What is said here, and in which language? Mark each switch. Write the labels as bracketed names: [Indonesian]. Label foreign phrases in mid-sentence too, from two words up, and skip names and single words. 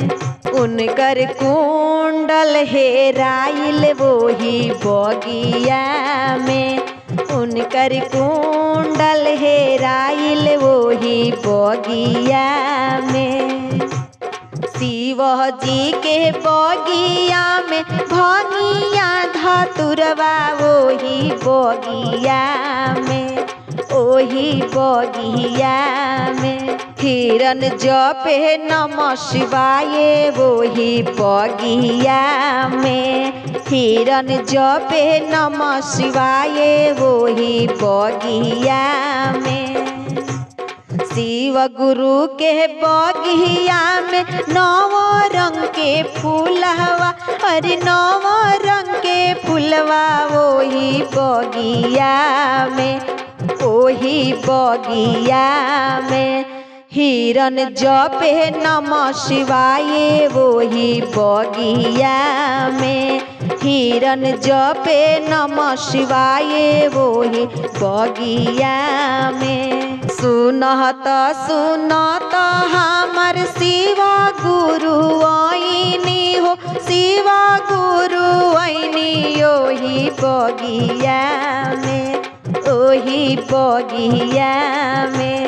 [Bhojpuri] उनकर कुंडल हेराइल वही बगिया में, उनकर कुंडल हेराइल वही बगिया में। शिव जी के बगिया में भांगिया धतुरवा वही बगिया में, ओही बगिया में। हिरन जपे [Sanskrit] नमः शिवाय [Bhojpuri] वही बगिया में, हिरन जपे [Sanskrit] नमः शिवाय [Bhojpuri] वही बगिया में। शिव गुरु के बगिया में नव रंग के फूलवा, अरे नव रंग के फूलवा वही बगिया में, ओही बगिया में। हिरन जपे [Sanskrit] नमः शिवाय [Bhojpuri] वही बगिया में, हिरन जपे [Sanskrit] नमः शिवाय [Bhojpuri] वही बगिया में। सुनत सुनत हमर शिव गुरु आईनी हो, शिव गुरु आईनी ओही बगिया में, ओही बगिया में।